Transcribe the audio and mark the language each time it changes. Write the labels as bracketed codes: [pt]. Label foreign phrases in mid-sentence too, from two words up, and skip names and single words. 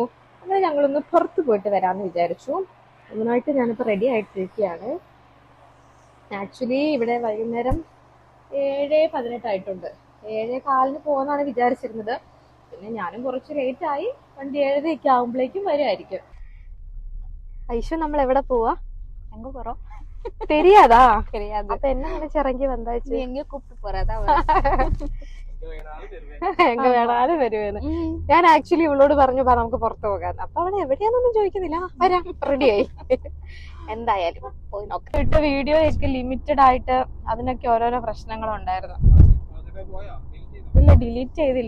[ml] അങ്ങനെ ഞങ്ങളൊന്ന് പുറത്ത് പോയിട്ട് വരാമെന്ന് വിചാരിച്ചു. അതിനായിട്ട് ഞാനിപ്പോൾ റെഡി ആയിട്ടിരിക്കുകയാണ്. ആക്ച്വലി ഇവിടെ വൈകുന്നേരം 7:18 ആയിട്ടുണ്ട്. 7:15 പോകുന്നതാണ് വിചാരിച്ചിരുന്നത്. പിന്നെ ഞാനും കുറച്ച് ലേറ്റായി. വണ്ടി 7:30 ആകുമ്പോഴേക്കും വരുമായിരിക്കും. ഐശു, നമ്മൾ എവിടെ പോവാ? [ta] எங்க போறோம் தெரியாதா? தெரியாது. அப்ப என்ன நினைச்சு இறங்கி வந்தாச்சு? நீ எங்க கூப்பிட்டு போறதா எங்க வேணாலும் வருவேன்னு. [ml] ഞാൻ ആക്ച്വലി ഇവളോട് പറഞ്ഞു നമുക്ക് പുറത്ത് പോകാൻ. അപ്പൊ അവളെ എവിടെയാന്നൊന്നും ചോദിക്കുന്നില്ല, വരാം റെഡിയായി. എന്തായാലും പോയി നോക്കാം. ഇട്ട വീഡിയോ ഒക്കെ ലിമിറ്റഡ് ആയിട്ട് അതിനൊക്കെ ഓരോരോ പ്രശ്നങ്ങളുണ്ടായിരുന്നു. ഇല്ല, ഡിലീറ്റ് ചെയ്തില്ല.